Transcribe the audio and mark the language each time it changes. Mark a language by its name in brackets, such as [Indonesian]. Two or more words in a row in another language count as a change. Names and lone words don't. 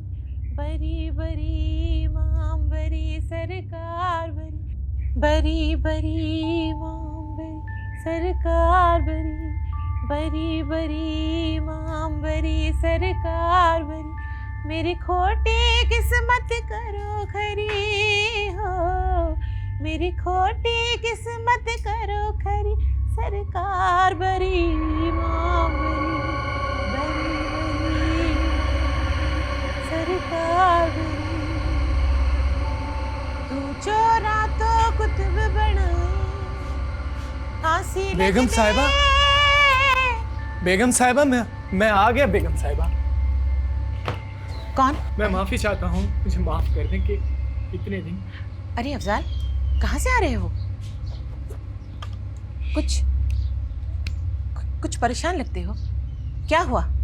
[Hindi] बरी बरी माम बरी सरकार बरी, बरी बरी माम बरी सरकार बरी, बरी बरी माम बरी सरकार बरी। मेरी खोटी किस्मत करो खरी हो, मेरी खोटी किस्मत करो खरी, सरकार बरी मां बरी, बरी बरी सरकार बरी। तू चोरा तो कुतुब बनाए, हंसी बेगम लगने। साहिबा, बेगम साहिबा, मैं आ गया बेगम साहिबा। कौन? मैं माफी चाहता हूँ, मुझे माफ कर दें कि इतने दिन। अरे अफजाल, कहाँ से आ रहे हो? कुछ परेशान लगते हो, क्या हुआ?